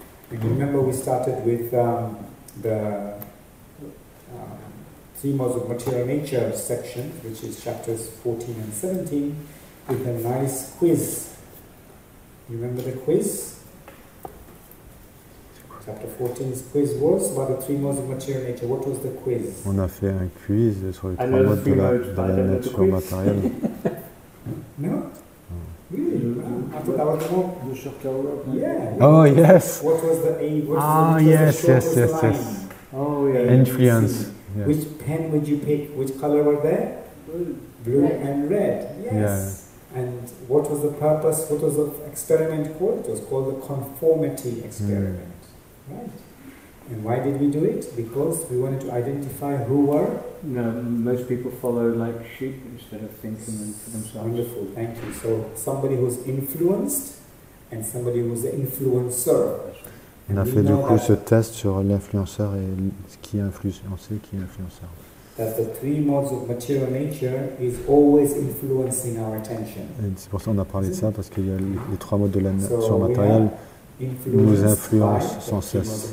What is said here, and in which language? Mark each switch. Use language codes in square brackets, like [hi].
[en] And remember we started with the three modes of material nature section, which is chapters 14 and 17, with a nice quiz. You remember the quiz? Chapter 14's quiz was about the three modes of material nature. What was the quiz? [fr] On a fait un quiz sur les trois modes de la nature matérielle. [en] No? Really? I thought that was the one. The shorter Yeah. Oh, yes! What was the A? Yes. Oh, yeah. Influence. Yeah. Which pen would you pick? Which color were there? Blue and red. Yes. Yeah. And what was the purpose? What was the experiment called? It was called the conformity experiment. Right. And why did we do it? Because we wanted to identify who were. No, most people follow like sheep instead of thinking for themselves. Wonderful, thank you. So somebody who's influenced and somebody who's the influencer. [fr] On a fait du coup ce test sur l'influenceur et qui est influencé, qui est influenceur. [en] That the three modes of material nature is always influencing our attention. [fr] Et c'est pour ça qu'on a parlé de ça, parce qu'il y a les trois modes de la nature matérielle nous influencent sans cesse.